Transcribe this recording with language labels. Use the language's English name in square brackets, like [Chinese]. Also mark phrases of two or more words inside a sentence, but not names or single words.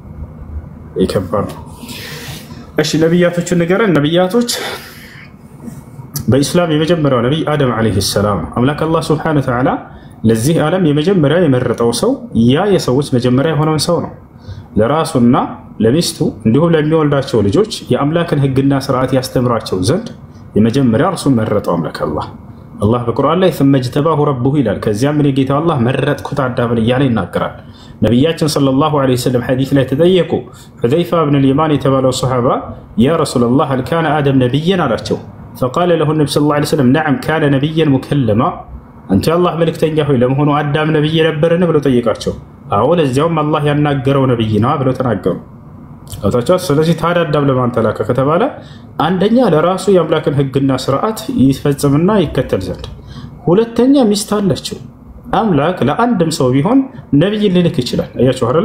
[Amharic] ይከባድ። እሺ ነብያቶችን ንገረን። ነብያቶች በኢስላም የመጀመሪያው ነብይ አደም [Arabic] عليه السلام [Amharic] አምላክ አላህ [Arabic] سبحانه وتعالى [Amharic] ለዚህ ዓለም የመጀመሪያ የመረጠው ሰው ያ የሰዎች መጀመሪያ የሆነውን ሰው ነው። ለራሱና ለሚስቱ እንዲሁም ለሚወልዳቸው ልጆች የአምላክን ህግና ስርዓት ያስተምራቸው ዘንድ የመጀመሪያ እርሱን መረጠው አምላክ አላህ በቁርአን ላይ [Arabic] ثم اجتباه ربه [Amharic] ይላል። ከዚያም እኔ ጌታ አላህ መረጥኩት አዳምን እያለ ይናገራል። ነብያችን [Arabic] صلى الله عليه وسلم [Amharic] ሐዲስ ላይ ተጠየቁ። ሁዘይፋ ኢብኑ አልየማን የተባለው ሱሐባ [Arabic] يا رسول الله هل كان آدم نبيا [Amharic] አላቸው። [Arabic] فقال له النبي صلى الله عليه وسلم نعم كان نبيا مكلما [Amharic] አንተ የአላህ መልእክተኛ ሆይ ለመሆኑ አዳም ነብይ ነበርን ብለው ጠየቃቸው። አዎ ለዚያውም አላህ ያናገረው ነብይ ነው ብለው ተናገሩ። አታቻ ስለዚህ ታዲያ አዳም ለማን ተላከ ከተባለ አንደኛ ለራሱ የአምላክን ህግና ስርዓት ይፈጽምና ይከተል ዘንድ፣ ሁለተኛ ሚስት አለችው። አምላክ ለአንድም ሰው ቢሆን ነብይ ሊልክ ይችላል። አያችሁ አይደል?